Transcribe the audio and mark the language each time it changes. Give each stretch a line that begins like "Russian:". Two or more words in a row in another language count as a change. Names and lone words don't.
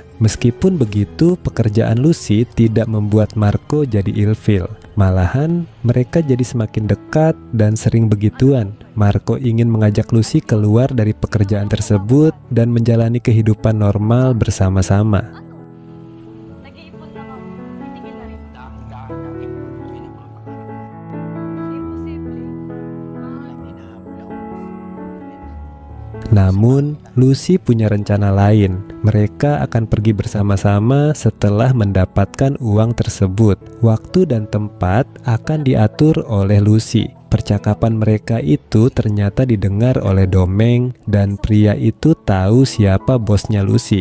Indonesian: Meskipun begitu, pekerjaan Lucy tidak membuat Marco jadi ilfil. Malahan, mereka jadi semakin dekat dan sering begituan. Marco ingin mengajak Lucy keluar dari pekerjaan tersebut dan menjalani kehidupan normal bersama-sama.
Filipino: Nag-iipon lang ako. Titigil na rin. Imposible.
Indonesian: Namun, Lucy punya rencana lain. Mereka akan pergi bersama-sama setelah mendapatkan uang tersebut. Waktu dan tempat akan diatur oleh Lucy. Percakapan mereka itu ternyata didengar oleh Domeng dan pria itu tahu siapa bosnya Lucy.